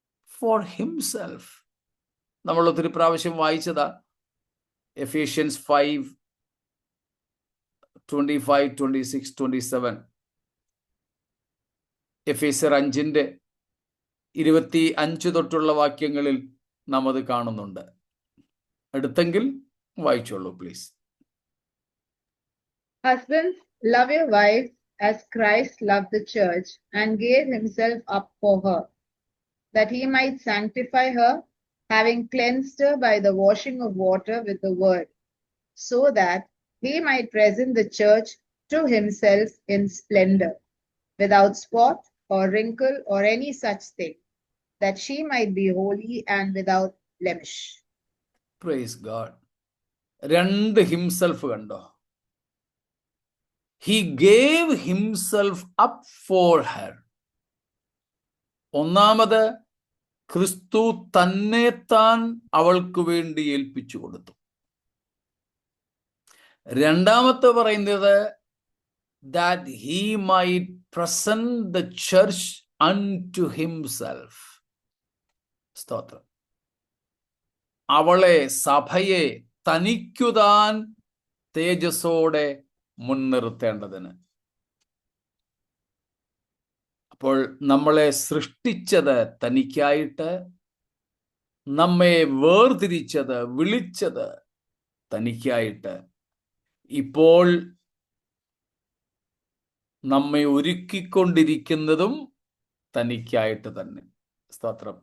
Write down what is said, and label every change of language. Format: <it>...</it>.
<en>For himself.</en> <ml>നമ്മൾ ഒത്തിരി പ്രാവശ്യം വായിച്ചതാ എഫേഷ്യൻസ് 5:25, 26, 27. എഫേസ്യർ 5:25 തൊട്ടുള്ള വാക്യങ്ങളിൽ നാം അത് കാണുന്നുണ്ട്. എടുത്തെങ്കിൽ വായിച്ചോളൂ please.</ml> <en>Husbands, love your wives as Christ loved the church and gave himself up for her, that he might sanctify her, having cleansed her by the washing of water with the word, so that he might present the church to himself in splendor, without spot or wrinkle or any such thing, that she might be holy and without blemish.</en> <ml>Praise God. രണ്ട് himself കണ്ടോ?</ml> <en>He gave himself up for her.</en> <ml>ഒന്നാമത് ക്രിസ്തു തന്നെ താൻ അവൾക്ക് വേണ്ടി ഏൽപ്പിച്ചു കൊടുത്തു. രണ്ടാമത്തെ പറയുന്നത്</ml> <en>that he might present the church unto himself.</en> <ml>സ്തോത്രം. അവളെ, സഭയെ തനിക്കുതാൻ തേജസ്സോടെ മുൻനിർത്തേണ്ടതിന്. അപ്പോൾ നമ്മളെ സൃഷ്ടിച്ചത് തനിക്കായിട്ട്, നമ്മെ വേർതിരിച്ചത്, വിളിച്ചത് തനിക്കായിട്ട്, ഇപ്പോൾ നമ്മെ ഒരുക്കിക്കൊണ്ടിരിക്കുന്നതും തനിക്കായിട്ട് തന്നെ. സ്തോത്രം.</ml>